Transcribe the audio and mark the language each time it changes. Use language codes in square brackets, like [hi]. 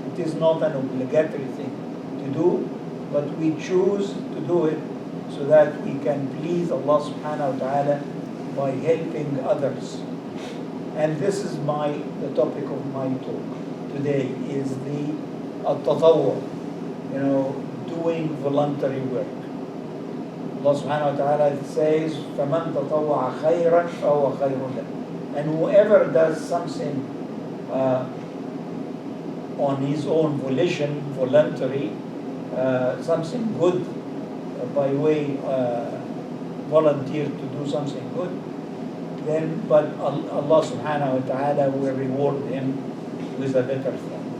[en] It is not an obligatory thing to do, but we choose to do it so that we can please Allah subhanahu wa ta'ala by helping others. And this is the topic of my talk today, is the at-tatawwu, doing voluntary work. [ar] Allah subhanahu wa ta'ala [en] says, [ar] فَمَنْ تَطَوَّعَ خَيْرًا فَهُوَ خَيْرٌ لَهُ. [en] And whoever does something on his own volition, voluntary, something good by way volunteer to do something good, but Allah subhanahu wa ta'ala will reward him with a better thing.